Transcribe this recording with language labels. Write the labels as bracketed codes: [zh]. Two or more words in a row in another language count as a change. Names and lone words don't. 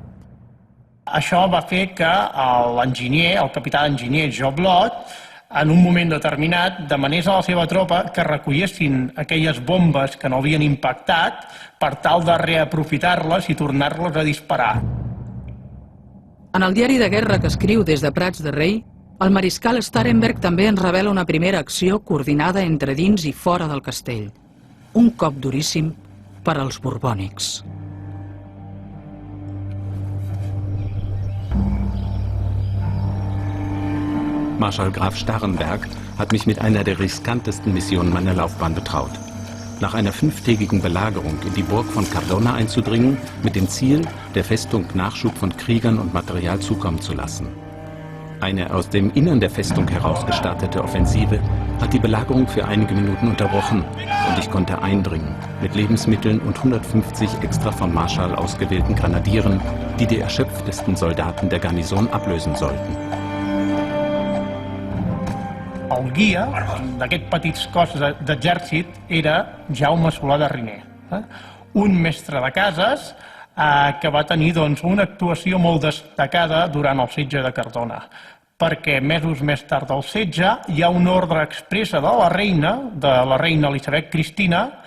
[ca] Això va fer que l'enginyer, el capità d'enginyer Joblot, en un moment determinat demanés a la seva tropa que recollessin aquelles bombes que no havien impactat per tal de reaprofitar-les i tornar-les a disparar. En el diari de guerra que escriu des de Prats de Rei, el mariscal Starhemberg també ens revela una primera acció coordinada entre dins i fora del castell. Un cop duríssim per als borbònics. [de] Marschall Graf Starhemberg hat mich mit einer der riskantesten Missionen meiner Laufbahn betraut. Nach einer 5-tägigen Belagerung in die Burg von Cardona einzudringen, mit dem Ziel, der Festung Nachschub von Kriegern und Material zukommen zu lassen. Eine aus dem Innern der Festung heraus gestartete Offensive hat die Belagerung für einige Minuten unterbrochen und ich konnte eindringen, mit Lebensmitteln und 150 extra von Marschall ausgewählten Grenadieren, die erschöpftesten Soldaten der Garnison ablösen sollten. [ca] El guia d'aquest petit cos d'exèrcit era Jaume Solà de Riner, un mestre de cases que va tenir una actuació molt destacada durant el setge de Cardona, perquè mesos més tard del setge hi ha una ordre expressa de la reina Elisabet Cristina,